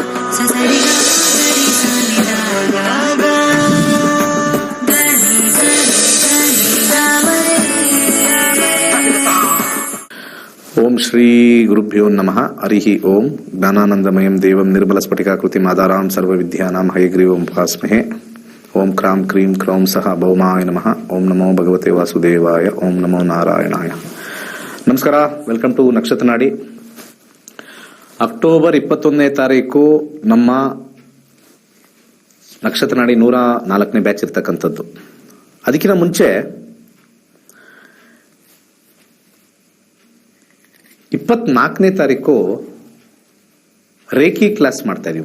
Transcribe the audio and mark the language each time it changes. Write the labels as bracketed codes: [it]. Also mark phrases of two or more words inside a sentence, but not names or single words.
[sa] ಓಂ ಶ್ರೀ ಗುರುಭ್ಯೋ ನಮಃ. ಹರಿಹಿ ಓಂ. ಜ್ಞಾನಾನಂದಮಯಂ ದೇವಂ ನಿರ್ಮಲಸ್ಫಟಿಕಾಕೃತಿಂ ಆಧಾರಾಂ ಸರ್ವವಿದ್ಯಾನಾಂ ಹಯಗ್ರೀವಂ ಉಪಾಸ್ಮಹೇ. ಓಂ ಕ್ರಾಂ ಕ್ರೀಂ ಕ್ರೌಂ ಸಹ ಭೌಮಾಯ ನಮಃ. ಓಂ ನಮೋ ಭಗವತೆ ವಾಸುದೇವಾಯ. ಓಂ ನಮೋ ನಾರಾಯಣಾಯ. [en] ನಮಸ್ಕಾರ. welcome to Nakshatra Naadi. [kn] ಅಕ್ಟೋಬರ್ 21ನೇ ತಾರೀಕು ನಮ್ಮ ನಕ್ಷತ್ರ ನಾಡಿ 104ನೇ ಬ್ಯಾಚ್ ಇರ್ತಕ್ಕಂಥದ್ದು. ಅದಕ್ಕಿಂತ ಮುಂಚೆ 24ನೇ ತಾರೀಕು ರೇಖಿ ಕ್ಲಾಸ್ ಮಾಡ್ತಾ ಇದೀವಿ.